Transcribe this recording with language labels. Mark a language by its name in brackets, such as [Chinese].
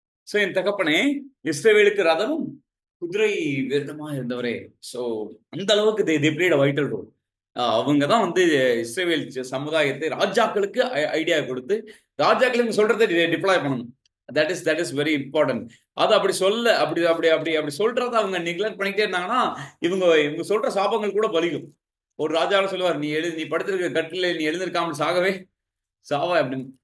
[Tamil] So என் தகப்பனே, இஸ்ரவேலுக்கு ரதமும் குதிரை வீரனுமா இருந்தவரே. சோ அந்த அளவுக்கு [English] they played a vital role. [Tamil] அவங்க தான் வந்து இஸ்ரவேல் சமுதாயத்தை ராஜாக்களுக்கு ஐடியா கொடுத்து ராஜாக்களுக்கு சொல்றதை டிப்ளாய் பண்ணணும். [English] That is very important. [Tamil] அது அப்படி சொல்றத அவங்க நெக்லெக்ட் பண்ணிக்கிட்டே இருந்தாங்கன்னா இவங்க சொல்ற சாபங்கள் கூட பலிக்கும். ஒரு ராஜாவை சொல்லுவார், நீ படுத்திருக்க கட்டில நீ எழுந்திருக்காமல் சாகவே சாவா அப்படின்னு.